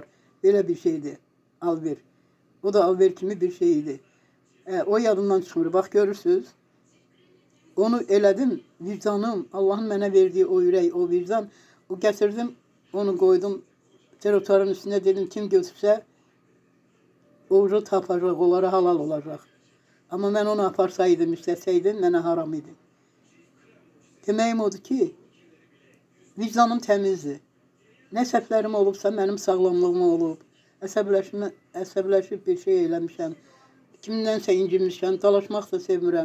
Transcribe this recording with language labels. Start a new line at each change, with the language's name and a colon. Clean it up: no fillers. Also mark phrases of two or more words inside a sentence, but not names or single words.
Turkish: Böyle bir şeydi. Al ver.
Azerbaijani: O da al ver kimi bir şeydi. O yadımdan çıxmır. Bak görürsünüz. Onu elədim. Vicdanım, Allah'ın mənə verdiği o ürək, o vicdan.
Turkish: O getirdim, onu koydum. Trotuarın üstüne, dedim kim götürse
Azerbaijani: oğru tapacaq, onlara halal olacaq.
Turkish: Ama ben onu aparsaydım, isteseydim,
Azerbaijani: mənə haram idi. Deməyim odur ki, vicdanım təmizdir. Nə səhvlərim olubsa, mənim sağlamlığım olub. Əsəbləşib bir şey eləmişəm. Kimdənsə incimişəm, dalaşmaq da sevmirəm.